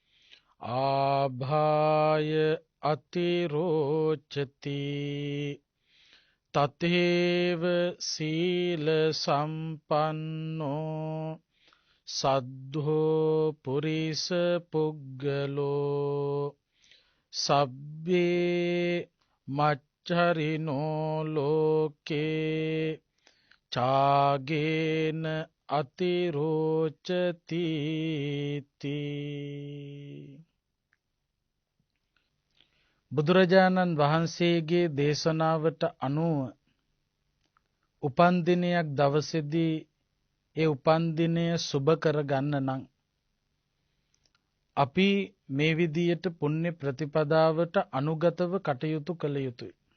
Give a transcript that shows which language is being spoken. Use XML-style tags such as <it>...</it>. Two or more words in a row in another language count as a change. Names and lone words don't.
<pi>ආභාය අතිරෝචති තතේව සීල සම්පන්නෝ සද්ධෝ පුරිස පුග්ගලෝ සබ්බේ මච්චරිනෝ ලෝකේ චාගේන අතිරෝචති</pi> <si>බුදුරජාණන් වහන්සේගේ දේශනාවට අනුව උපන්දිනයක් දවසේදී ඒ උපන්දිනය සුබ කරගන්න නම් අපි මේ විදියට පුණ්‍ය ප්‍රතිපදාවට අනුගතව කටයුතු කළ යුතුයි.</si>